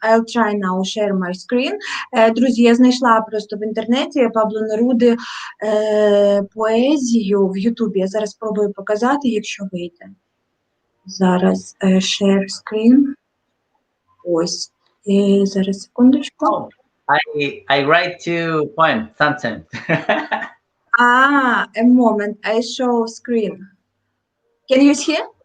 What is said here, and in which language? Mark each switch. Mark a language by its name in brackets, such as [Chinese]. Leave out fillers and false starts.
[English] I'll try now share my screen. [Ukrainian] Друзі, я знайшла просто в інтернеті Пабло Неруди поезію в Ютубі. Я зараз спробую показати, якщо вийде. Зараз [English] share screen. [Ukrainian] Ось. Зараз, секундочку. [English] I write 2 poems sometimes. A moment, I show screen. Can you see?